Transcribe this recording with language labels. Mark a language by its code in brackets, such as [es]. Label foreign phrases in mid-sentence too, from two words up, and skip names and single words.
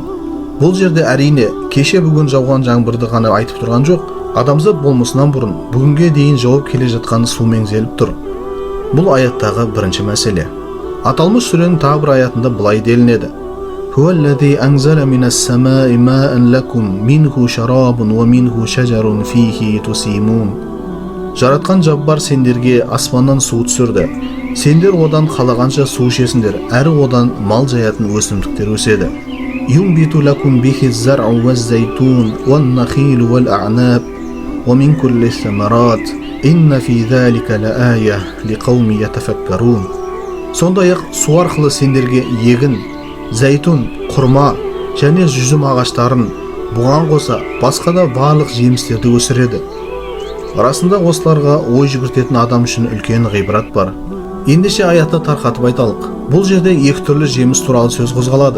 [kk] Бұл жерде әрине кеше бүгін жауған жаңбырды ғана айтып тұрған жоқ, адамзат болмысынан бұрын бүгінге дейін жауып келе жатқан су меңзеліп тұр. Бұл аяттағы бірінші мәселе. Аталмыш сүренің тағы бір аятында былай делінеді: [ar] "هو الذي أنزل من السماء ماء لكم منه شراب ومنه شجر فيه تسيمون." [kk] Жаратқан Жаббар сендерге аспаннан су түсірді. Сендер одан қалағанша су ішесіңдер, әрі одан мал жаятын өсімдіктер өседі. [ar] ينبت لكم به الزرع والزيتون والنخيل والأعناب ومن كل الثمرات إن في ذلك لآية لقوم يتفكرون. [kk] Сондай-ақ су арқылы сендерге егін, зәйтун, құрма және жүзім ағаштарын, бұған қоса басқа да барлық жемістерді өсіреді. Расында осыларға ой жүгіртетін адам үшін үлкен ғибрат бар. Ендеше аятты тарқатып айталық. Бұл жерде екі түрлі жеміс туралы сөз қозғалады.